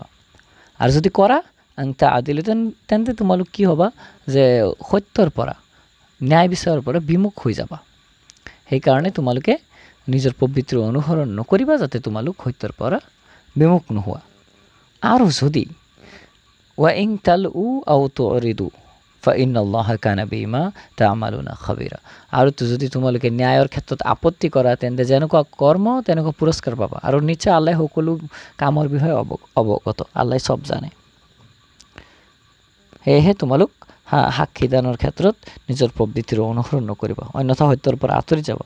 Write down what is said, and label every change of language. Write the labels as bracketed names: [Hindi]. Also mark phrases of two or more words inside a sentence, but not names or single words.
[Assamese] আৰু যদি কৰা [Arabic] أن تعدلوا, [Assamese] তেন্তে তোমালোক কি হ'বা যে সত্যৰ পৰা, ন্যায় বিচাৰৰ পৰা বিমুখ হৈ যাবা। সেইকাৰণে তোমালোকে নিজৰ প্ৰবৃত্তিৰ অনুসৰণ নকৰিবা, যাতে তোমালোক সত্যৰ পৰা বিমুখ নোহোৱা। আৰু যদি [Arabic] وإن تلووا أو تعرضوا فإن الله كان بما تعملون خبيرا, [Assamese] আৰু যদি তোমালোকে ন্যায়ৰ ক্ষেত্ৰত আপত্তি কৰা, তেন্তে যেনেকুৱা কৰ্ম তেনেকুৱা পুৰস্কাৰ পাবা। আৰু নিশ্চয় আল্লাই সকলো কামৰ বিষয়ে অৱগত, আল্লাই চব জানে। সেয়েহে তোমালোক সাক্ষীদানৰ ক্ষেত্ৰত নিজৰ প্ৰবৃত্তিৰ অনুসৰণ নকৰিবা, অন্যথা সত্যৰ পৰা আঁতৰি যাবা।